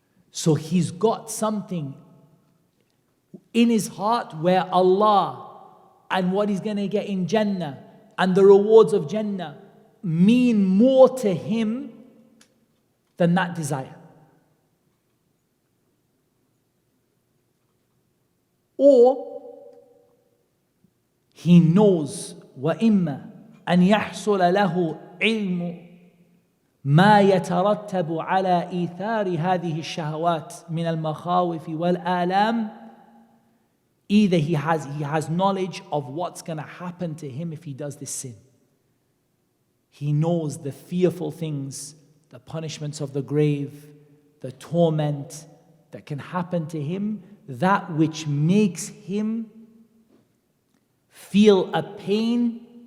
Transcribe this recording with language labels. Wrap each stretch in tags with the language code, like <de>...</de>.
<en>So he's got something in his heart where Allah and what he's going to get in Jannah and the rewards of Jannah mean more to him than that desire. Or he knows</en> <ar>وَإِمَّا أَنْ يَحْصُلَ لَهُ عِلْمُ ما يترتب على إيثار هذه الشهوات من المخاوف والآلام.</ar> <en>Either he has knowledge of what's going to happen to him if he does this sin. He knows the fearful things, the punishments of the grave, the torment that can happen to him, that which makes him feel a pain</en>